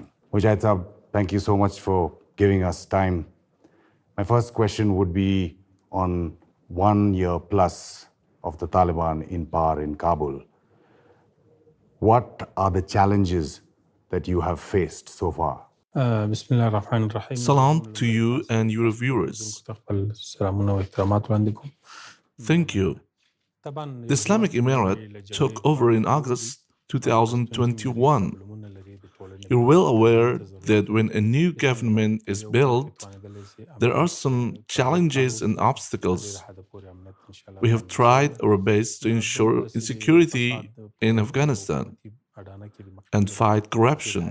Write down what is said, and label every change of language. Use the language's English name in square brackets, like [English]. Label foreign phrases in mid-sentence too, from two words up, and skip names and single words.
[English] Mujahid Sahab, thank you so much for giving us time. My first question would be on 1 year plus of the Taliban in power in Kabul. What are the challenges that you have faced so far? [Arabic] بسم الله الرحمن الرحيم. [English] Salam to you and your viewers. [Pashto] سلامونه واحترامات وړاندې کوم. [English] Thank you. The Islamic Emirate took over in August 2021. You're well aware that when a new government is built, there are some challenges and obstacles. We have tried our best to ensure security in Afghanistan and fight corruption.